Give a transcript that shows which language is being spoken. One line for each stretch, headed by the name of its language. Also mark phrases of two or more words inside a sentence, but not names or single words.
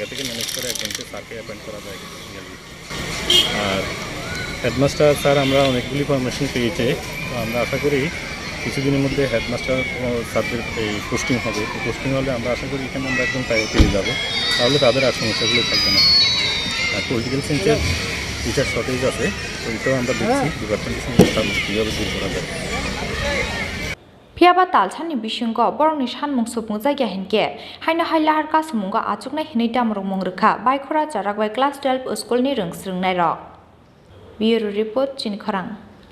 Bangla: থেকে ম্যানেজ করে একজনকে স্যারকে অ্যাপয়েন্ট করা যায় আর
English: headmaster sir
Bangla: আমরা অনেকগুলি ফরমেশন পেয়েছি তো আমরা আশা করি কিছুদিনের মধ্যে
English: headmaster sirs
Bangla: এই পোস্টিং হবে তো পোস্টিং হলে আমরা আশা করি এখানে আমরা একদম পেয়ে যাবো তাহলে তাদের আর সমস্যাগুলো থাকবে না আর
English: political science teacher shortage
Bangla: আছে তো এটাও আমরা দেখছি ডিপার্টমেন্টের সঙ্গে কীভাবে দূর করা যায়
Kok Borok: Phiaba talchani bisinggo borong ni Shanmung Supung jagya hinke haino Lahar Kasumunggo achuknai hinui damrok mungrukha Baikhora Charakbai class 12 school ni Rwngswrwngnairok
English: Bureau report
Kok Borok: Chini Khorang